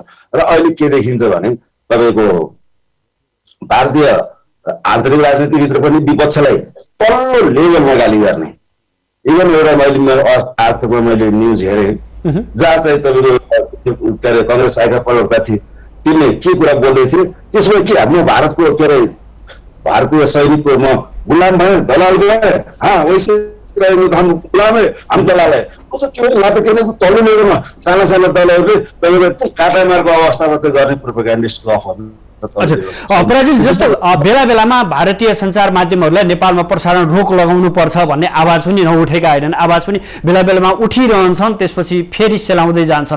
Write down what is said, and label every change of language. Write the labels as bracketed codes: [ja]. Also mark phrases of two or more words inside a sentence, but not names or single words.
[ne] र अहिले के देखिन्छ भने तपाईँको भारतीय आन्तरिक राजनीतिभित्र पनि विपक्षलाई तल्लो लेभलमा गाली गर्ने। इभन एउटा मैले आज तकमा मैले न्युज हेरेँ जहाँ चाहिँ तपाईँको के अरे काङ्ग्रेस आएका प्रवक्ता थिए, तिनले के कुरा बोल्दै थिए त्यसमा के हाम्रो भारतको के अरे भारतीय सैनिक को म गुलाम भए, दलाल भए, [hi] हाँ वैसे रहेंगे तो हम गुलाम है, हम दलाल है। [ne] वो त के यहाँ त के तल्लो लेभलमा साना साना दलहरूले तपाईँको काटा मार्को अवस्थामा चाहिँ गर्ने प्रोपेगेन्डिस्ट गफ हो। हजुर, अपराजित जस्तो बेला बेलामा भारतीय सञ्चार माध्यमहरूलाई नेपालमा प्रसारण रोक लगाउनु पर्छ भन्ने आवाज पनि नउठेका होइनन्, आवाज पनि बेला बेलामा उठिरहन्छन्, त्यसपछि फेरि सेलाउँदै जान्छन्।